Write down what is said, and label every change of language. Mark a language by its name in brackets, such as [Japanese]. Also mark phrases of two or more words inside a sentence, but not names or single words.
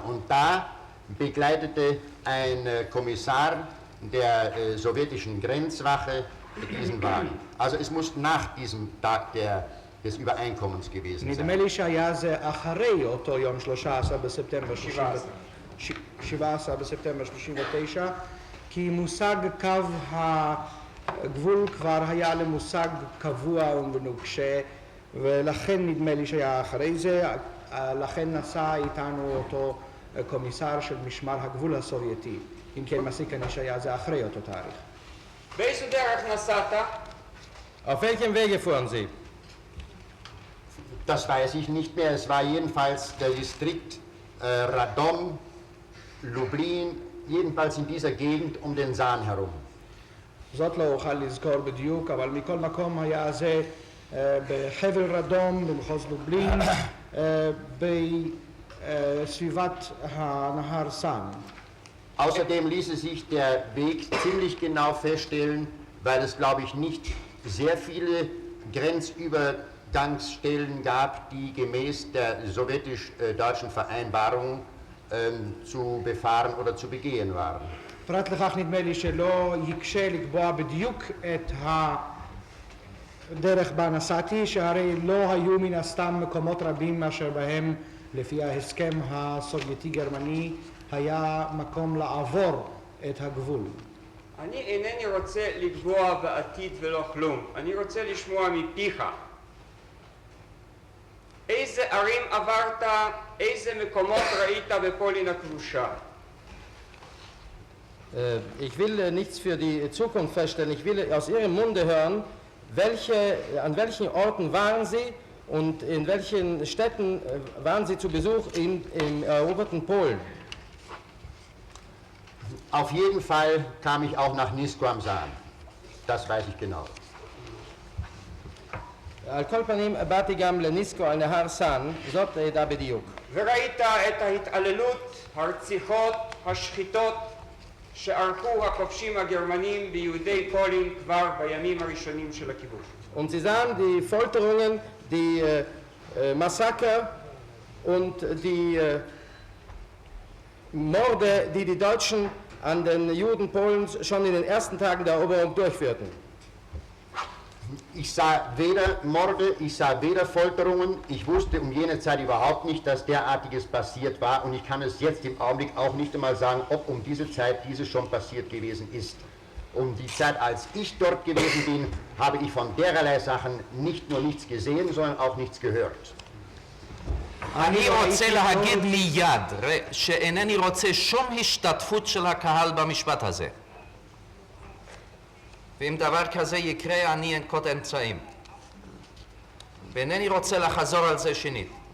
[German] Und da begleitete ein Kommissar der sowjetischen Grenzwache diesen Wagen. Also es muss nach diesem Tag des Übereinkommens gewesen sein. [Hebrew] נדמה לי שהיה זה אחרי אותו יום 13 בספטמבר 17 בספטמבר 39, כי מושג קו הגבול כבר היה למושג קבוע ומנוקשה, ולכן נדמה לי שהיה אחרי זה, לכן נסע איתנו אותו קומיסר של משמר הגבול הסובייטי. אם כן מסיק אני שהיה זה אחרי אותו תאריך. באיזו דרך נסעת? [German] Auf welchem Wege fuhren Sie? Das weiß ich nicht mehr. Es war jedenfalls der Distrikt Radom, Lublin, jedenfalls in dieser Gegend um den Saan herum. [Hebrew] זאת לא אוכל לזכור בדיוק, אבל מכל מקום היה זה בחבל רדום, במחוז לובלין, בסביבת הנהר סאן. [German] Außerdem ließe sich der Weg ziemlich genau feststellen, weil es, glaube ich, nicht sehr viele Grenzübergangsstellen gab, die gemäß der sowjetisch-deutschen Vereinbarung zu befahren oder zu begehen waren. [Hebrew] פרט לכך נדמה לי שלא יקשה לקבוע בדיוק את הדרך בה נסעתי, שהרי לא היו מן הסתם מקומות רבים אשר בהם לפי ההסכם הסובייטי-גרמני היה מקום לעבור את הגבול. אני אינני רוצה לקבוע בעתיד ולא כלום, אני רוצה לשמוע מפיך. איזה ערים עברת, איזה מקומות ראית בפולין הכבושה? [German] Ich will nichts für die Zukunft feststellen, ich will aus Ihrem Munde hören, an welchen Orten waren Sie und in welchen Städten waren Sie zu Besuch im eroberten Polen? Auf jeden Fall kam ich auch nach Nisko am Saan. Das weiß ich genau. [Hebrew] על כל פנים, באתי גם לניסקו על נהר סאן, זאת הידע בדיוק. וראית את ההתעללות, הרציחות, השחיטות שערכו הכובשים הגרמנים ביהודי פולין כבר בימים הראשונים של הכיבוש. [German] Und Sie sahen die Folterungen, die Massaker und die Morde, die die Deutschen an den Juden Polens schon in den ersten Tagen der Eroberung durchführten. Ich sah weder Morde, ich sah weder Folterungen. Ich wusste um jene Zeit überhaupt nicht, dass derartiges passiert war. Und ich kann es jetzt im Augenblick auch nicht einmal sagen, ob um diese Zeit dieses schon passiert gewesen ist. Um die Zeit, als ich dort gewesen bin, habe ich von dererlei Sachen nicht nur nichts gesehen, sondern auch nichts gehört. [Hebrew] אני רוצה להגיד מיד שאינני רוצה שום השתתפות של הקהל במשפט הזה. ואם דבר כזה יקרה, אני אנקוט אמצעים. ואינני רוצה לחזור על זה שנית.